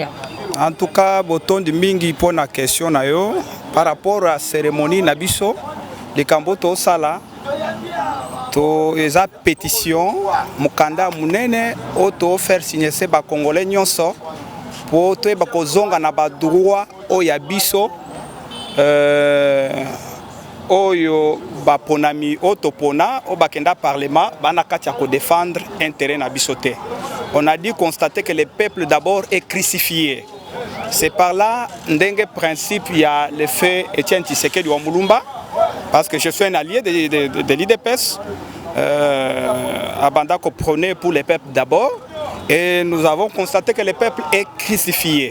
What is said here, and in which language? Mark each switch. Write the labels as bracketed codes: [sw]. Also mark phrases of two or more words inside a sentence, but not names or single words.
[fr] En tout cas [ln] botondi mingi mpona question na yo [fr] par rapport à [ln] cérémonie na biso likambo tosala to eza pétition mokanda munene oyo tofaire signer se bakongolais nyonso po toyeba kozonga na badroit oyo ya biso oyo baponami oyo topona oyo bakenda parlement bana kati ya kodéfendre intérêt na biso te. [fr] On a dû constater que le peuple d'abord est crucifié. C'est par là ndenge principe il y a le fait Etienne Tshisekedi wa Mulumba parce que je suis un allié de l'IDPS Abanda qu'on prenait pour le peuple d'abord. Et nous avons constaté que le peuple est crucifié.